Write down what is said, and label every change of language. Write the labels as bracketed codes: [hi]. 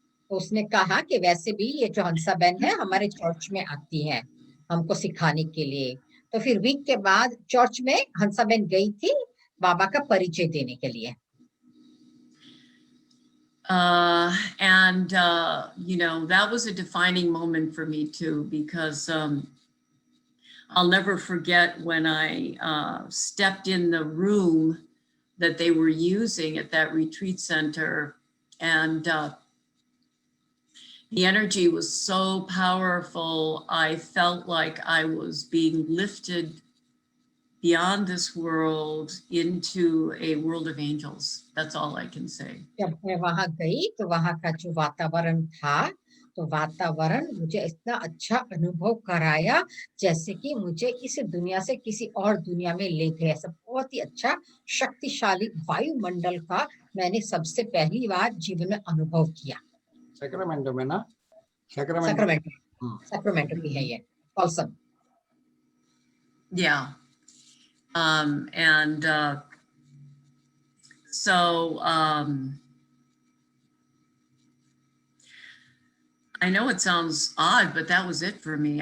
[hi] उसने कहा कि वैसे भी ये जो हंसा बहन है हमारे चर्च में आती है हमको सिखाने के लिए। तो फिर वीक के बाद चर्च में हंसा बहन गई थी बाबा का परिचय देने के लिए। [en] And you know, that was a defining moment for me too, because I'll never forget when I stepped in the room that they were using at that retreat center, and the energy was so powerful. I felt like I was being lifted beyond this world into a world of angels. That's all I can say. [hi] जब मैं वहां गई तो वहां का जो वातावरण था, तो वातावरण मुझे इतना अच्छा अनुभव कराया जैसे कि मुझे इस दुनिया से किसी और दुनिया में ले गए। सब बहुत ही अच्छा शक्तिशाली वायुमंडल का मैंने सबसे पहली बार जीवन में अनुभव किया। सैक्रामेंटो में ना? सैक्रामेंटो भी है ये also. [en] Yeah. And so I know it sounds odd, but that was it for me.